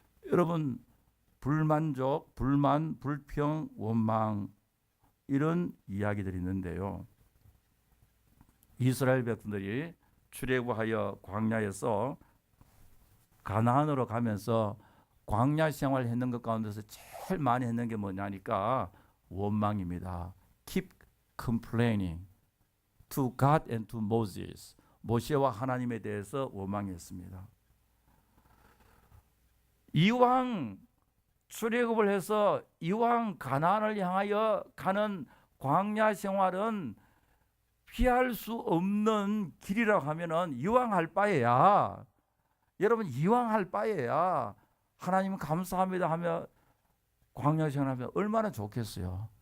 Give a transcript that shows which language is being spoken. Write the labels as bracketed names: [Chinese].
[Korean] 여러분, 불만족, 불만, 불평, 원망, 이런 이야기들이 있는데요, 이스라엘 백성들이 출애굽하여 광야에서 가나안으로 가면서 광야 생활을 했는 것 가운데서 제일 많이 했는 게 뭐냐니까 원망입니다. [English] Keep complaining to God and to Moses. [Korean] 모세와 하나님에 대해서 원망했습니다. 이왕 출애굽을 해서 이왕 가나안을 향하여 가는 광야 생활은 피할 수 없는 길이라고 하면은 이왕 할 바에야, 여러분, 이왕 할 바에야 하나님 감사합니다 하며 광야 생활하면 얼마나 좋겠어요.